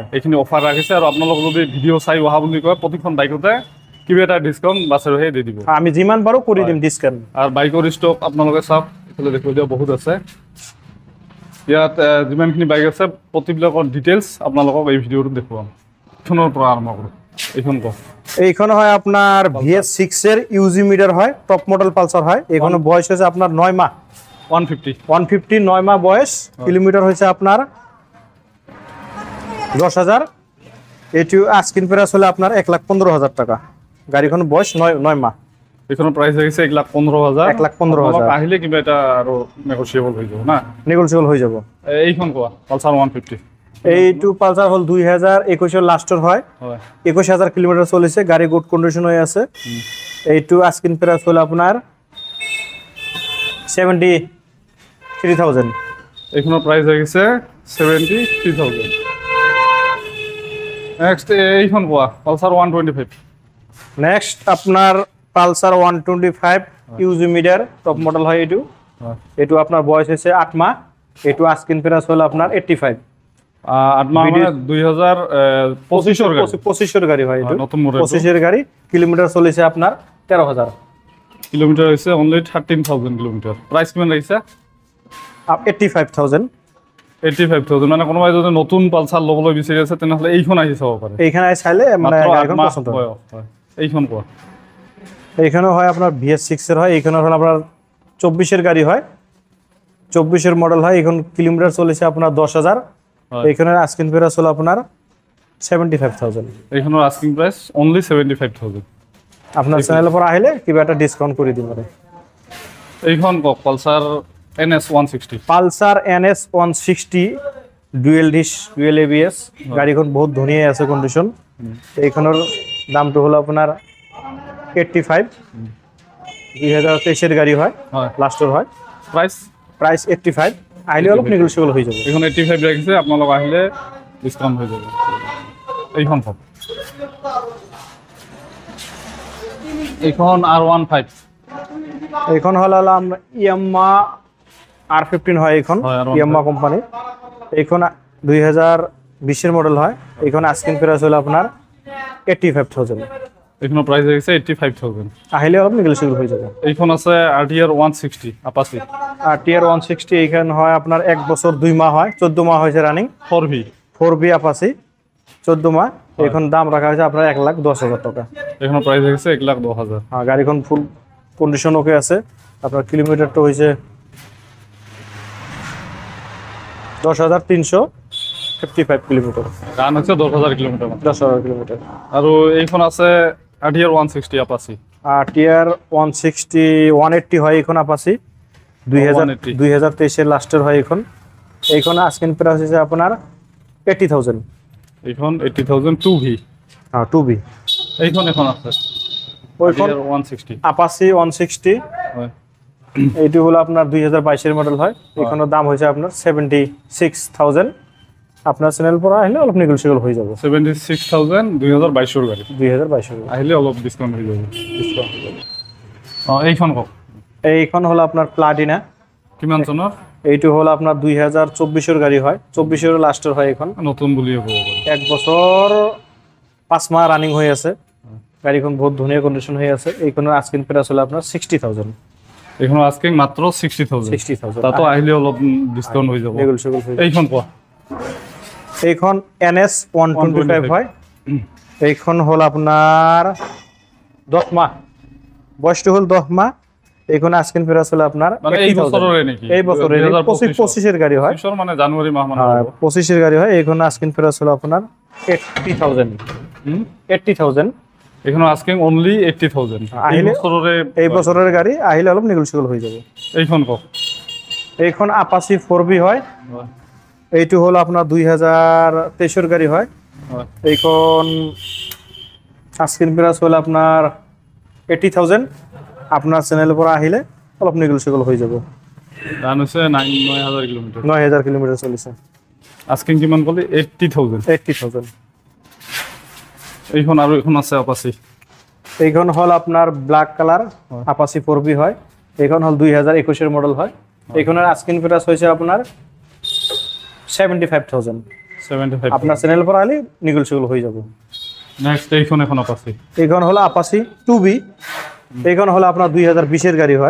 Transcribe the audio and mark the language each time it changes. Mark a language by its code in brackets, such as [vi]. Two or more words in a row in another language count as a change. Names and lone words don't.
[as] এইখিনি অফাৰ ৰাখিছে আৰু আপোনালোক যদি ভিডিঅ' চাই অহা বুলি কয় প্ৰতিখন বাইকতে কিবা এটা ডিসকাউন্ট বাছেৰ ভাইয়ে দি দিব আমি যিমান পাৰো কৰি দিম ডিসকাউন্ট আৰু বাইকৰ ষ্টক আপোনালোকে চাওক এফালে দেখুৱাই দিয়া বহুত আছে ইয়াত যিমানখিনি বাইক আছে প্ৰতিবিলাকৰ ডিটেইলছ আপোনালোকক এই ভিডিঅ'টোত দেখুৱাম এইখনৰ পৰা আৰম্ভ কৰোঁ [bn] এইখন হয় আপনার VS6 এর ইউজি মিটার হয় [en] top model [bn] পালসার হয় এইখন বয়স হয়েছে আপনার 9 মাহ 150 9 মাহ বয়স কিলোমিটার হয়েছে আপনার 10,000 এটিও [en] asking price [bn] হলে আপনার 1,15,000 টাকা গাড়িখন বয়স 9 মাহ [as] এইখনৰ প্রাইস আছে 1,15,000 1,15,000 আহিলে কিবা এটা আৰু নেগোশিয়েবল হৈ যাব না নেগোশিয়েবল হৈ যাব এইখন কোৱা পালসার 150 এইটো পালসার হল 2021 লাস্টৰ হয় 21,000 কিলোমিটার চলিছে গাড়ি [en] good condition [as] হৈ আছে এইটো [en] asking price [as] হল আপনার 73,000 এইখনৰ প্রাইস আহিছে 73,000 নেক্সট এইখন কোৱা পালসার 125 [bn] নেক্সট আপনার পালসার 125 ইউজি মিটার [en] top model [bn] হয় এইটো আপনার বয়স হয়েছে 8 মাহ এইটো [en] asking price [bn] হল আপনার 85 [as] 8 মাহ 2025 গাড়ি হয় এটা নতুন মডেল [bn] 25 এর গাড়ি কিলোমিটার চলিছে আপনার 13,000 [as] কিলোমিটার হইছে অনলি 13,000 কিলোমিটার প্রাইস কিমান লাগিছে 85,000 মানে কোনোবাই যদি নতুন পালসার ল'বলৈ বিচাৰি আছে তেনেহলে এইখন আহি চাব পাৰে [bn] এইখানে চাইলে মানে গাড়ীখন পছন্দ [as] হয় এইখন কোৱা [bn] এইখানে হয় আপনার VS6 এর হয় এইখানে হল আপনার 24 এর গাড়ি হয় 24 এর মডেল হয় এখন কিলোমিটার চলিছে আপনার 10,000 এইখানে [en] asking price [bn] হলো আপনার 75,000 [as] এইখানৰ [en] asking price only [as] 75,000 [bn] আপনার চ্যানেলের পর আহিলে কিবা একটা ডিসকাউন্ট করে দিব পারে [as] এইখন কক পালসার NS 160 পালসার NS 160 [en] dual disc dual ABS [as] গাড়িখন বহুত ধুনীয়া আছে কন্ডিশন এইখনৰ দামটো হলো আপনার 85 2023 এর গাড়ি হয় লাস্টৰ হয় প্রাইস 85 আহিলে অলপ নেগোশিয়েবল হৈ যাব এইখন 85 ৰাখিছে আপোনালোক আহিলে ডিসকাউন্ট হৈ যাব এইখন কওক এইখন R15 [bn] এইখন হল ইয়াম্মা R15 হয় এইখন ইয়াম্মা কোম্পানি এইখন 2020 এর মডেল হয় এইখন [en] asking price [bn] হলো আপনার 85,000 [as] এইখনৰ প্রাইস আছে 85,000 আহিলে অলপ নেগোশিয়েবল হৈ যাব এইখন আছে RTR 160 আপাচি [bn] RTR 160 এইখন হয় আপনার 1 বছর 2 মাহ হয় 14 মাহ হয়েছে রানিং 4V আপাচি 14 মাহ এইখন দাম রাখা হয়েছে আপনার 1,10,000 টাকা [as] এইখনৰ প্রাইস আছে 1,10,000 [bn] হ্যাঁ গাড়িখন [en] full condition okay [bn] আছে আপনার কিলোমিটার তো হয়েছে 10,355 কিলোমিটার রান হচ্ছে 10,000 কিলোমিটার 10,000 কিলোমিটার [as] আৰু এইখন আছে RTR 160 আপাচি [bn] RTR 160 180 হয় এখন আপাচি 2023 এর লাস্টের হয় এইখন [en] asking price [bn] আছে আপনার 80,000 [as] এইখন 80,000 2V [bn] হ্যাঁ 2V [as] এইখন আছে ওইখন 160 আপাচি 160 হয় [bn] এইটো হলো আপনার 2022 এর মডেল হয় এইখনৰ দাম হইছে আপনার 76,000 আপনার চ্যানেল পর আহিলে অলপ নেগোশিয়েবল হৈ যাব 76,000 2022 এর গাড়ি 2022 এর [as] আহিলে অলপ ডিসকাউন্ট হৈ যাব এইখন কক [bn] এইখন হলো আপনার প্লাটিনা [as] কিমান চনৰ [bn] এইটো হলো আপনার 2024 এর গাড়ি হয় 24 এর লাস্টের হয় এখন [as] নতুন বুলিয়ে ক'ব পাৰি [bn] 1 বছর 5 মাহ রানিং হৈ আছে গাড়িখন বহুত ধুনীয়া কন্ডিশন হৈ আছে এইখনৰ [en] asking price [bn] হলো আপনার 60,000 [as] এইখনৰ আস্কিং মাত্ৰ 60,000 তাতো আহিলে অলপ ডিসকাউন্ট হৈ যাব নেগোশিয়েবল এইখন কোৱা [bn] এইখন NS 125 হয় এইখন হল আপনার 10 মাহ বয়সটো হল 10 মাহ এইখন [en] asking price [bn] হলো আপনার এই বছরের নাকি এই বছরের 25 এর গাড়ি হয় [as] মানে জানুয়ারি মাহ মানে [bn] 25 এর গাড়ি হয় এইখন [en] asking price [bn] হলো আপনার 80,000 80,000 এখানে [en] asking only [bn] 80,000 [as] আহিলে এই [bn] বছরে বছরের গাড়ি আহিলে অলপ নেগোশিয়েবল হয়ে যাবে। [as] এইখন কওক [bn] এইখন আপাচি 4B হয়, এইটো হলো আপনার 2023 গাড়ি হয়। এইখন [en] asking price [bn] হলো আপনার 80,000, আপনার চ্যানেলের পর আহিলে অলপ নেগোশিয়েবল হয়ে যাবে। রান হচ্ছে 9,000 কিলোমিটার, 9,000 কিলোমিটার চলেছে। [as] আস্কিং কিমান বলি 80,000। 80,000। এইখন আৰু এখন আছে আপাচি, [bn] এইখন হল আপনার [en] black colour [bn] আপাচি 4B হয়। এইখন হল 2021 মডেল হয়। এইখনের [en] asking price [bn] হয়েছে আপনার 75,000। 75। আপনার চ্যানেল পর আলি নেগোশিয়েবল হয়ে যাবে। [as] নেক্সট এইখন এখন আপাচি, [bn] এইখন হলো আপাচি 2B। এইখন হলো আপনার 2020 গাড়ি হয়।